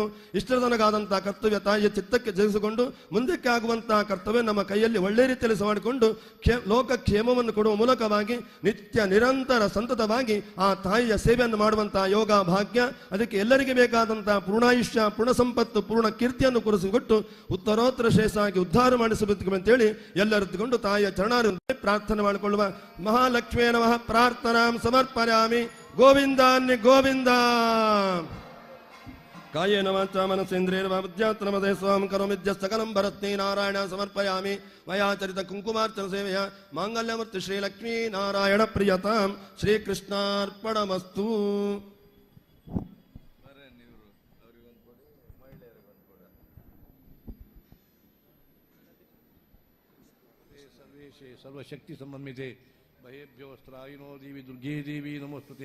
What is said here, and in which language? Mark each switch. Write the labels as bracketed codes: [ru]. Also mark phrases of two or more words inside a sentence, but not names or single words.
[kn] ಇಷ್ಟರ ತನಗಾದಂತಹ ಕರ್ತವ್ಯ ತಾಯಿಯ ಚಿತ್ತಕ್ಕೆ ಜಯಿಸಿಕೊಂಡು ಮುಂದಕ್ಕೆ ಆಗುವಂತಹ ಕರ್ತವ್ಯ ನಮ್ಮ ಕೈಯಲ್ಲಿ ಒಳ್ಳೆ ರೀತಿಯಲ್ಲಿ ಮಾಡಿಕೊಂಡು ಲೋಕ ಕ್ಷೇಮವನ್ನು ಕೊಡುವ ಮೂಲಕವಾಗಿ ನಿತ್ಯ ನಿರಂತರ ಸಂತತವಾಗಿ ಆ ತಾಯಿಯ ಸೇವೆಯನ್ನು ಮಾಡುವಂತಹ ಯೋಗ ಭಾಗ್ಯ, ಅದಕ್ಕೆ ಎಲ್ಲರಿಗೆ ಬೇಕಾದಂತಹ ಪೂರ್ಣಾಯುಷ್ಯ ಪೂರ್ಣ ಸಂಪತ್ತು ಪೂರ್ಣ ಕೀರ್ತಿಯನ್ನು ಕೂರಿಸಿಕೊಟ್ಟು ಉತ್ತರೋತ್ತರ ಶ್ರೇಷ್ಠಾಗಿ ಉದ್ಧಾರ ಮಾಡಿಸಬೇಕು ಅಂತೇಳಿ ಎಲ್ಲರಿದ್ದುಕೊಂಡು ತಾಯಿಯ ಚರಣಾರ ಪ್ರಾರ್ಥನೆ ಮಾಡಿಕೊಳ್ಳುವ. [sa] ಮಹಾಲಕ್ಷ್ಮೀ ನಮಃ ಪ್ರಾರ್ಥನಾಂ ಸಮರ್ಪಯಾಮಿ. ಗೋವಿಂದಾನ್ಯ ಗೋವಿಂದ. ಕಾಯೇನ ವಾಚಾ ಮನಸೇಂದ್ರಿಯರ್ವಾ ಬುದ್ಧ್ಯಾತ್ಮನಮದೇ ಸ್ವಂ ಕರೋಮಿದ್ಯ ಸಕಲಂ ಭರತ್ನೇ ನಾರಾಯಣ ಸಮರ್ಪಯಾಮಿ. ಮಯಾಚರಿತ ಕುಂಕುಮಾರ್ಚನ ಸೇವೆಯ ಮಾಂಗಲ್ಯಮೂರ್ತಿ ಶ್ರೀ ಲಕ್ಷ್ಮೀ ನಾರಾಯಣ ಪ್ರಿಯತಾಂ ಶ್ರೀಕೃಷ್ಣಾರ್ಪಣಮಸ್ತು. ಸರ್ವೇಶೇ ಸರ್ವಶಕ್ತಿ ಸಂಬಂಧಿತೆ ಭಯೇಭ್ಯೋ ಸ್ತ್ರಾಯಿನೋ ದೇವಿ ದುರ್ಗೇ ದೇವಿ ನಮೋಸ್ತುತೆ.